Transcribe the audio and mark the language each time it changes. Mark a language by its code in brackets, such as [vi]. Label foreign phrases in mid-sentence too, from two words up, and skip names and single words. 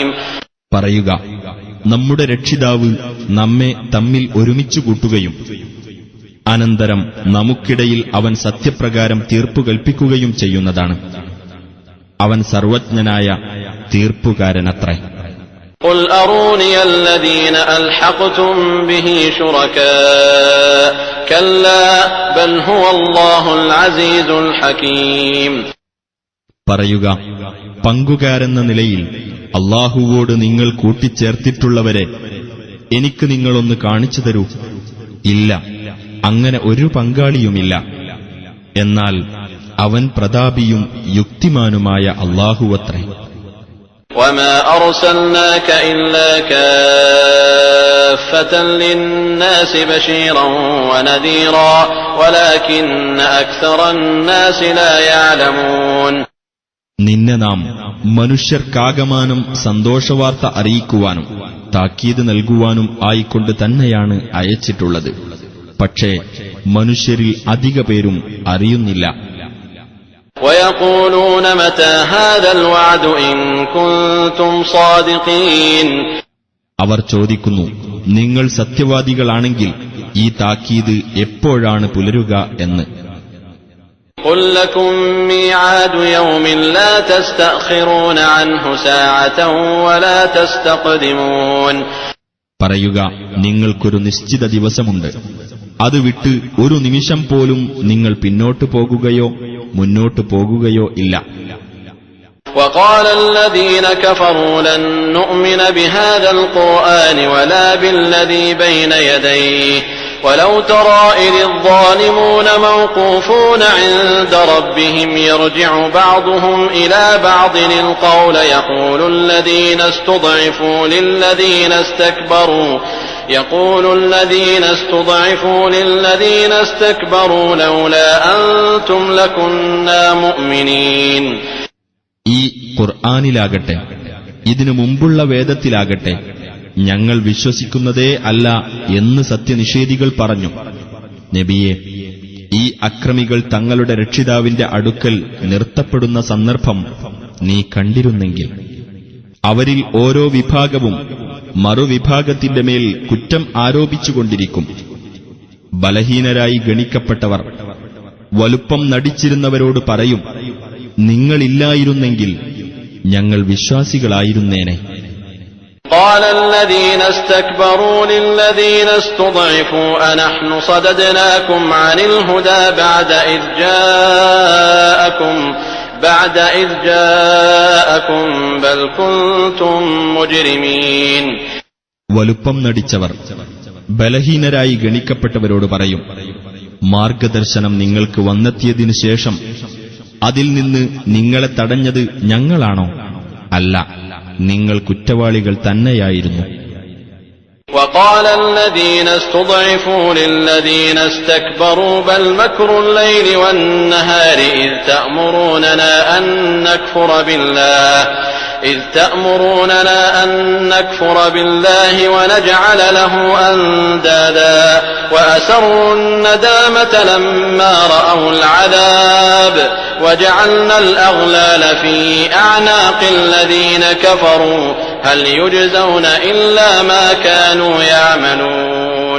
[ml] പറയുക, നമ്മുടെ രക്ഷിതാവ് നമ്മെ തമ്മിൽ ഒരുമിച്ചു കൂട്ടുകയും അനന്തരം നമുക്കിടയിൽ അവൻ സത്യപ്രകാരം തീർപ്പു കൽപ്പിക്കുകയും ചെയ്യുന്നതാണ്. അവൻ സർവജ്ഞനായ തീർപ്പുകാരനത്രേ. [ar] قُلْ أَرُونِيَ الَّذِينَ أَلْحَقْتُم بِهِ شُرَكَاءَ كَلَّا بَلْ هُوَ اللَّهُ الْعَزِيزُ الْحَكِيمُ. [ml] പറയുക, പങ്കുകാരെന്ന നിലയിൽ അല്ലാഹുവോട് നിങ്ങൾ കൂട്ടിച്ചേർത്തിട്ടുള്ളവരെ എനിക്ക് നിങ്ങളൊന്ന് കാണിച്ചു തരൂ. ഇല്ല, അങ്ങനെ ഒരു പങ്കാളിയുമില്ല. എന്നാൽ അവൻ പ്രതാപിയും യുക്തിമാനുമായ അല്ലാഹുവത്രേ. [ar] وَمَا أَرْسَلْنَاكَ إِلَّا كَافَّةً لِلنَّاسِ بَشِيرًا وَنَذِيرًا وَلَكِنَّ أَكْثَرَ النَّاسِ لَا يَعْلَمُونَ. [ml] നിന്നെ നാം മനുഷ്യർക്കാകമാനം സന്തോഷവാർത്ത അറിയിക്കുവാനും താക്കീത് നൽകുവാനും ആയിക്കൊണ്ട് തന്നെയാണ് അയച്ചിട്ടുള്ളത്. പക്ഷേ മനുഷ്യരിൽ അധിക പേരും അറിയുന്നില്ല. [ar] وَيَقُولُونَ مَتَى هَذَا الْوَعْدُ إِن كُنتُمْ صَادِقِينَ. [ml] അവർ ചോദിക്കുന്നു, നിങ്ങൾ സത്യവാദികളാണെങ്കിൽ ഈ താക്കീത് എപ്പോഴാണ് പുലരുക എന്ന്. [ar] قُل لَّكُم مِّيعَادُ يَوْمٍ لَّا تَسْتَأْخِرُونَ عَنْهُ سَاعَةً وَلَا تَسْتَقْدِمُونَ. [ml] പറയുക, നിങ്ങൾക്കൊരു നിശ്ചിത ദിവസമുണ്ട്, അത് വിട്ട് ഒരു നിമിഷം പോലും നിങ്ങൾ പിന്നോട്ടു പോകുകയോ മുന്നോട്ടു പോകുകയോ ഇല്ല. [ar] وَقَالَ الَّذِينَ كَفَرُوا لَن نُّؤْمِنَ بِهَذَا الْقُرْآنِ وَلَا بِالَّذِي بَيْنَ يَدَيْهِ وَلَوْ تَرَىٰ إِذِ الظَّالِمُونَ مَوْقُوفُونَ عِندَ رَبِّهِمْ يَرْجِعُ بَعْضُهُمْ إِلَىٰ بَعْضٍ الْقَوْلَ يَقُولُ الَّذِينَ اسْتُضْعِفُوا لِلَّذِينَ اسْتَكْبَرُوا لَوْلَا أَنتُمْ لَكُنَّا مُؤْمِنِينَ. [ml] ഈ ഖുർആനിലാകട്ടെ ഇതിനു മുമ്പുള്ള വേദത്തിലാകട്ടെ ഞങ്ങൾ വിശ്വസിക്കുന്നതേ അല്ല എന്ന് സത്യനിഷേധികൾ പറഞ്ഞു. നബിയെ, ഈ അക്രമികൾ തങ്ങളുടെ രക്ഷിതാവിന്റെ അടുക്കൽ നിർത്തപ്പെടുന്ന സന്ദർഭം നീ കണ്ടിരുന്നെങ്കിൽ അവരിൽ ഓരോ വിഭാഗവും മറുവിഭാഗത്തിന്റെ മേൽ കുറ്റം ആരോപിച്ചുകൊണ്ടിരിക്കും. ബലഹീനരായി ഗണിക്കപ്പെട്ടവർ വലുപ്പം നടിച്ചിരുന്നവരോട് പറയും, നിങ്ങളില്ലായിരുന്നെങ്കിൽ ഞങ്ങൾ വിശ്വാസികളായിരുന്നേനെ. [ar] قَالَ الَّذِينَ اسْتَكْبَرُوا لِلَّذِينَ اسْتُضْعِفُوا أَنَحْنُ صَدَدْنَاكُمْ عَنِ الْهُدَىٰ بَعْدَ إِذْ جَاءَكُمْ بَلْ كُنتُم مُّجْرِمِينَ. [ml] വലുപ്പം നടിച്ചവർ ബലഹീനരായി ഗണിക്കപ്പെട്ടവരോട് പറയും, മാർഗദർശനം നിങ്ങൾക്ക് വന്നെത്തിയതിനു ശേഷം അതിൽ നിന്ന് നിങ്ങളെ തടഞ്ഞത് ഞങ്ങളാണോ? അല്ല, നിങ്ങൾ കുറ്റവാളികൾ തന്നെയായിരുന്നു. [ar] وَقَالَ الَّذِينَ اسْتُضْعِفُوا لِلَّذِينَ اسْتَكْبَرُوا بَلْ مَكْرُ اللَّيْلِ وَالنَّهَارِ إِذْ تَأْمُرُونَنَا أَن نَّكْفُرَ بِاللَّهِ إذ تأمروننا أن نكفر بالله ونجعل له أندادا وأسروا الندامة لما رأوا العذاب وجعلنا الأغلال في أعناق الذين كفروا هل يجزون إلا ما كانوا يعملون.